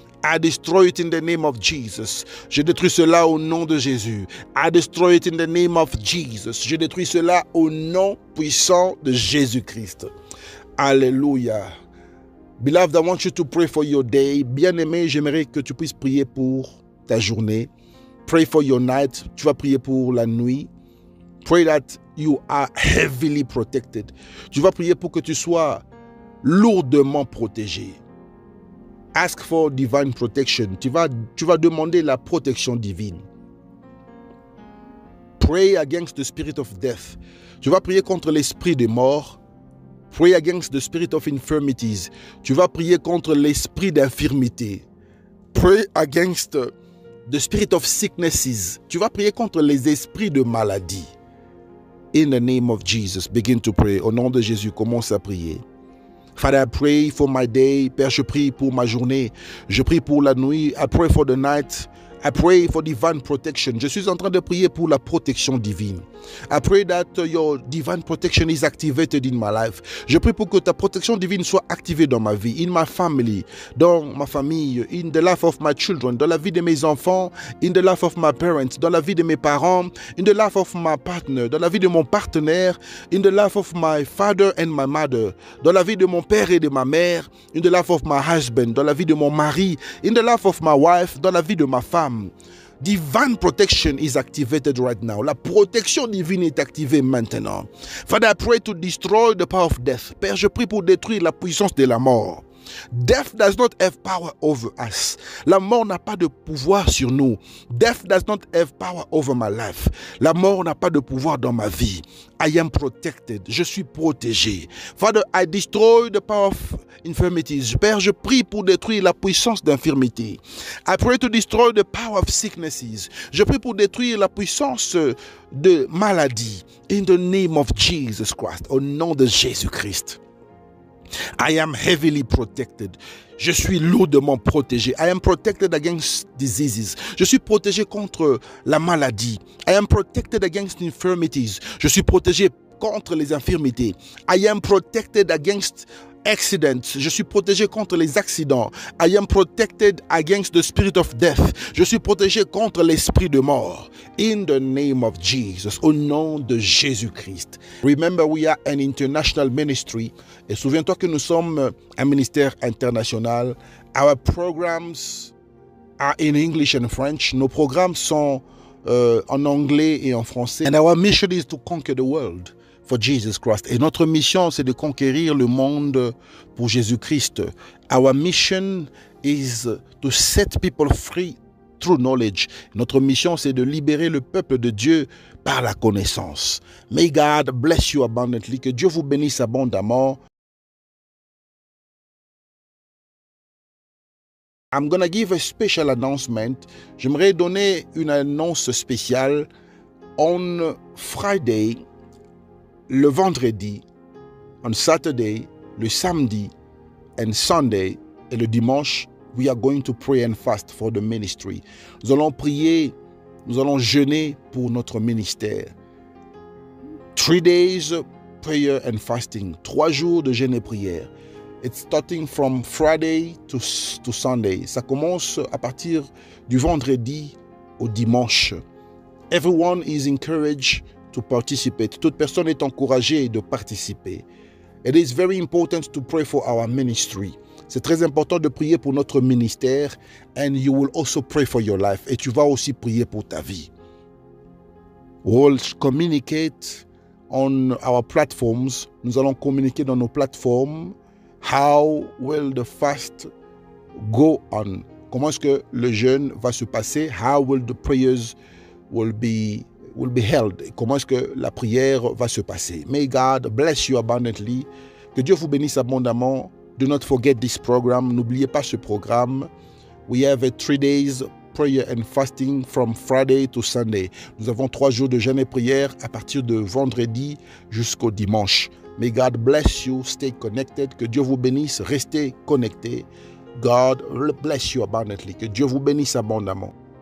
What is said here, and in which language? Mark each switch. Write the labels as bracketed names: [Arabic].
[English] I destroy it in the name of Jesus. [French] Je détruis cela au nom de Jésus. [English] I destroy it in the name of Jesus. [French] Je détruis cela au nom puissant de Jésus-Christ. Alléluia. [English] Beloved, I want you to pray for your day. [French] Bien-aimé, j'aimerais que tu puisses prier pour ta journée. [English] Pray for your night. [French] Tu vas prier pour la nuit. [English] Pray that you are heavily protected. [French] Tu vas prier pour que tu sois lourdement protégé. [English] Ask for divine protection. [French] Tu vas demander la protection divine. [English] Pray against the spirit of death. [French] Tu vas prier contre l'esprit de mort. [English] Pray against the spirit of infirmities. [French] Tu vas prier contre l'esprit d'infirmité. [English] Pray against the spirit of sicknesses. [French] Tu vas prier contre les esprits de maladie. [English] In the name of Jesus, begin to pray. [French] Au nom de Jésus, commence à prier. [English] Father, I pray for my day. [French] Père, je prie pour ma journée. Je prie pour la nuit. [English] I pray for the night. I pray for divine protection. [French] Je suis en train de prier pour la protection divine. [English] I pray that your divine protection is activated in my life. [French] Je prie pour que ta protection divine soit activée dans ma vie, [English] in my family, [French] dans ma famille, [English] in the life of my children, [French] dans la vie de mes enfants, [English] in the life of my parents, [French] dans la vie de mes parents, [English] in the life of my partner, [French] dans la vie de mon partenaire, [English] in the life of my father and my mother, [French] dans la vie de mon père et de ma mère, [English] in the life of my husband, [French] dans la vie de mon mari, [English] in the life of my wife, [French] dans la vie de ma femme. [English] Divine protection is activated right now. [French] La protection divine est activée maintenant. [English] Father, I pray to destroy the power of death. [French] Père, je prie pour détruire la puissance de la mort. [English] Death does not have power over us. [French] La mort n'a pas de pouvoir sur nous. [English] Death does not have power over my life. [French] La mort n'a pas de pouvoir dans ma vie. [English] I am protected. [French] Je suis protégé. [English] Father, I destroy the power of infirmities. [French] Père, je prie pour détruire la puissance d'infirmité. [English] I pray to destroy the power of sicknesses. [French] Je prie pour détruire la puissance de maladie. [English] In the name of Jesus Christ. [French] Au nom de Jésus-Christ. [English] I am heavily protected. [French] Je suis lourdement protégé. [English] I am protected against diseases. [French] Je suis protégé contre la maladie. [English] I am protected against infirmities. [French] Je suis protégé contre les infirmités. [English] I am protected against accidents. [French] Je suis protégé contre les accidents. [English] I am protected against the spirit of death. [French] Je suis protégé contre l'esprit de mort. [English] In the name of Jesus. [French] Au nom de Jésus-Christ. [English] Remember, we are an international ministry. [French] Et souviens-toi que nous sommes un ministère international. [English] Our programs are in English and French. [French] Nos programmes sont en anglais et en français. [English] And our mission is to conquer the world for Jesus Christ. [French] Et notre mission, c'est de conquérir le monde pour Jésus-Christ. [English] Our mission is to set people free through knowledge. [French] Notre mission, c'est de libérer le peuple de Dieu par la connaissance. [English] May God bless you abundantly. [French] Que Dieu vous bénisse abondamment. [English] I'm going to give a special announcement. [French] J'aimerais donner une annonce spéciale. [English] On Friday, [French] le vendredi, [English] on Saturday, [French] le samedi, [English] and Sunday, [French] et le dimanche, [English] we are going to pray and fast for the ministry. [French] Nous allons prier, nous allons jeûner pour notre ministère. [English] 3 days prayer and fasting. [French] 3 jours de jeûne et prière. [English] It's starting from Friday to Sunday. [French] Ça commence à partir du vendredi au dimanche. [English] Everyone is encouraged to participate. [French] Toute personne est encouragée de participer. [English] It is very important to pray for our ministry. [French] C'est très important de prier pour notre ministère. [English] And you will also pray for your life. [French] Et tu vas aussi prier pour ta vie. [English] We'll communicate on our platforms. [French] Nous allons communiquer dans nos plateformes. [English] How will the fast go on? [French] Comment est-ce que le jeûne va se passer? [English] How will the prayers will be held? [French] Comment est-ce que la prière va se passer? [English] May God bless you abundantly. [French] Que Dieu vous bénisse abondamment. [English] Do not forget this program. [French] N'oubliez pas ce programme. [English] We have a 3 days prayer and fasting from Friday to Sunday. [French] Nous avons 3 jours de jeûne et prière à partir de vendredi jusqu'au dimanche. [English] May God bless you. Stay connected. [French] Que Dieu vous bénisse. Restez connectés. [English] God bless you abundantly. [French] Que Dieu vous bénisse abondamment.